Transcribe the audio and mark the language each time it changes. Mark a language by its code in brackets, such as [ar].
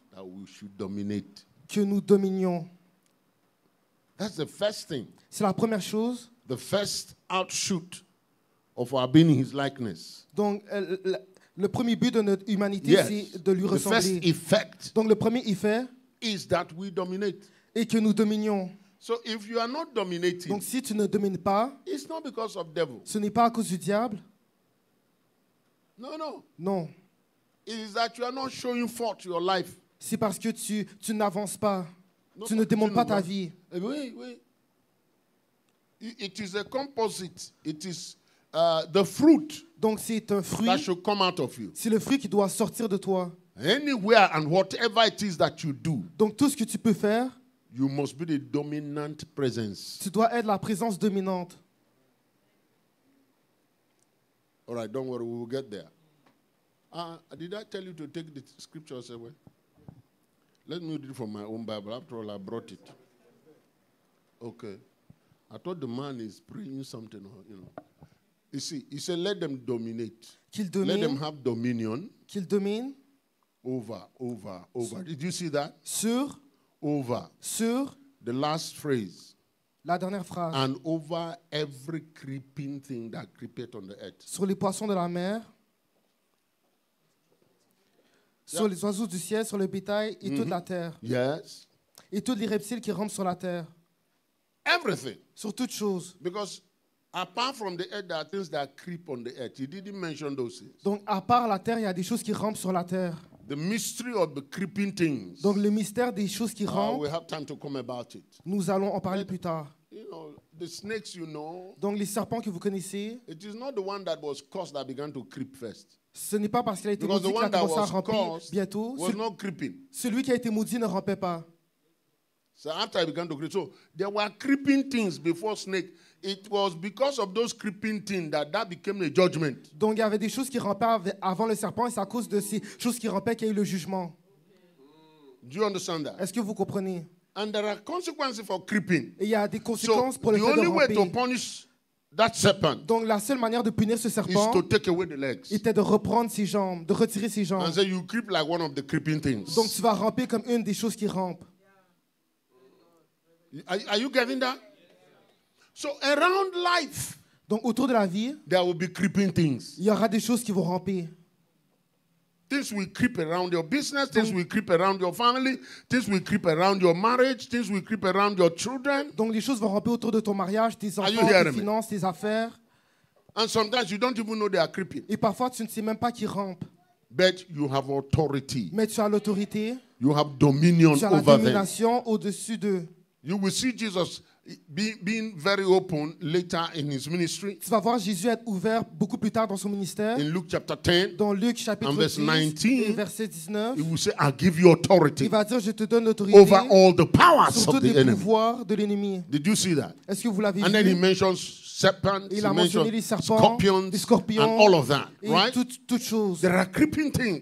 [en] that we should dominate. [fr] que nous dominions. [en] That's the first thing. [fr] C'est la première chose. [en] The first outshoot of our being his likeness. [fr] Donc le premier but de notre humanité, [en] Yes. [fr] c'est de lui [en] The first [fr] ressembler. [en] effect [fr] Donc le premier effet [en] is that we dominate. [fr] est que nous dominions. [en] So if you are not dominating, [fr] Donc si tu ne domines pas, [en] it's not because of devil. [fr] ce n'est pas à cause du diable. [en] No, no. [fr] Non. [en] It is that you are not showing forth your life. [fr] C'est parce que tu n'avances pas. [en] No, [fr] Tu ne démontres pas ta [en] no. [fr] vie. Oui, oui. [en] It is a composite. It is the fruit [fr] Donc c'est un fruit. [en] that should come out of you. [fr] C'est le fruit qui doit sortir de toi. [en] Anywhere and whatever it is that you do, [fr] Donc tout ce que tu peux faire, [en] you must be the dominant presence. [fr] tu dois être la présence dominante. [en] All right, don't worry, we will get there. Did I tell you to take the scriptures away? Let me read it from my own Bible. After all, I brought it. Okay. I thought the man is praying something, you know. You see, he said, let them dominate. [fr] Qu'il [en] Let them [fr] domine, [en] have dominion [fr] qu'il domine [en] over. Did you see that? [fr] sur [en] Over. The last phrase. [fr] la dernière phrase. [en] And over every creeping thing that creepeth on the earth. [fr] Sur les poissons de la mer, sur les oiseaux du ciel, sur le bétail et toute la terre. [en] Yes. [fr] Et tous les reptiles qui rampent sur la terre. [en] Everything. [fr] Sur toutes choses. [en] Because apart from the earth, there are things that creep on the earth. He didn't mention those things. [fr] Donc à part la terre, il y a des choses qui rampent sur la terre. [en] The mystery of the creeping things. [fr] Donc le mystère des choses qui rampent, [en] We have time to come about it. [fr] nous allons en parler plus tard. [en] You know, the snakes, you know, [fr] Donc les serpents que vous connaissez, [en] it is not the one that was cursed that began to creep first. [fr] ce n'est pas parce qu'il a été [en] Because the [fr] maudit qu'il a [en] one that [fr] commencé à [en] was [fr] ramper [en] cursed [fr] bientôt. [en] was not creeping. [fr] Celui qui a été maudit ne rampait pas. [en] So after I began to creep, so there were creeping things before snake. It was because of those creeping things that became a judgment. [fr] Donc il y avait des choses qui rampaient avant le serpent et c'est à cause de ces choses qui rampaient qu'il y a eu le jugement. [en] Do you understand that? [fr] Est-ce que vous comprenez? [en] And there are consequences for creeping. [fr] Et il y a des [en] So [fr] conséquences pour le [en] the [fr] fait de [en] only way to [fr] ramper. [en] punish that serpent [fr] Donc la seule manière de punir ce [en] is [fr] serpent [en] to take away the legs [fr] était de reprendre ses jambes, de retirer ses jambes. [en] and say you creep like one of the creeping things. [fr] Donc tu vas ramper comme une des choses qui rampent. [en] Are you getting that? So around life, [fr] Donc autour de la vie, [en] there will be creeping things. [fr] il y aura des choses qui vont ramper. [en] Things will creep around your business. Things will creep around your family. Things will creep around your marriage. Things will creep around your children. [fr] Donc les choses vont ramper autour de ton mariage, tes [en] you [fr] enfants, [en] hearing [fr] tes [en] me? [fr] finances, tes affaires. [en] And sometimes you don't even know they are creeping. [fr] Et parfois tu ne sais même pas qui rampe. [en] But you have authority. [fr] Mais tu as l'autorité, [en] You have dominion [fr] tu as la [en] over them. [fr] domination au-dessus d'eux. [en] You will see Jesus being very open later in his ministry. [fr] Tu vas voir Jésus être ouvert beaucoup plus tard dans son ministère. [en] In Luke chapter 10, [fr] Dans Luc chapitre [en] And verse [fr] 10 [en] 19, [fr] et verset 19, [en] he will say, I'll give you authority [fr] il va dire, je te donne l'autorité [en] over all the powers [fr] sur tous [en] of [fr] les [en] the enemy. [fr] pouvoirs de l'ennemi. [en] Did you see that? [fr] Est-ce que vous l'avez [en] And then he [fr] vu? [en] mentions serpents, [fr] Il [en] he [fr] a mentionné les [en] mentions [fr] serpents, [en] scorpions, [fr] les scorpions, [en] and all of that, [fr] et [en] right? [fr] toutes choses. [en] There are creeping things.